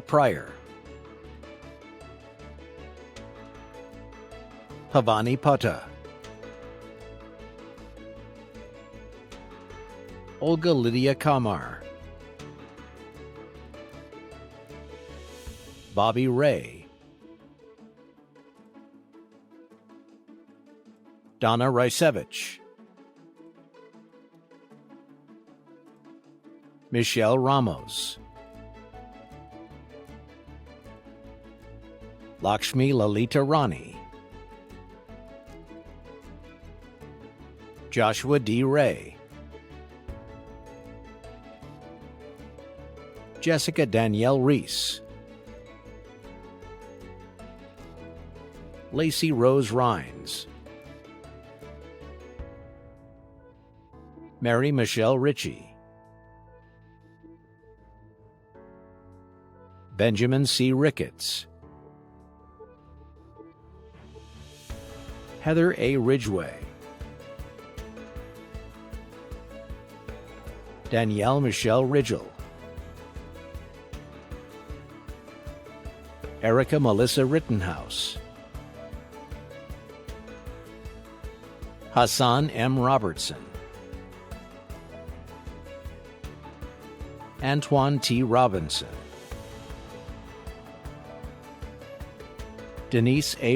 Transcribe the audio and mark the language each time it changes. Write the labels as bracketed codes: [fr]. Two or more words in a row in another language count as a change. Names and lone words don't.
[en] Pryor, Havani Putta, Olga Lydia Kamar, Bobby Ray, Donna Rysevich, Michelle Ramos, Lakshmi Lalita Rani, Joshua D. Ray, Jessica Danielle Reese, Lacey Rose Rhines, Mary Michelle Ritchie, Benjamin C. Ricketts, Heather A. Ridgway, Danielle Michelle Ridgel, Erica Melissa Rittenhouse, Hassan M. Robertson, Antoine T. Robinson, Denise A.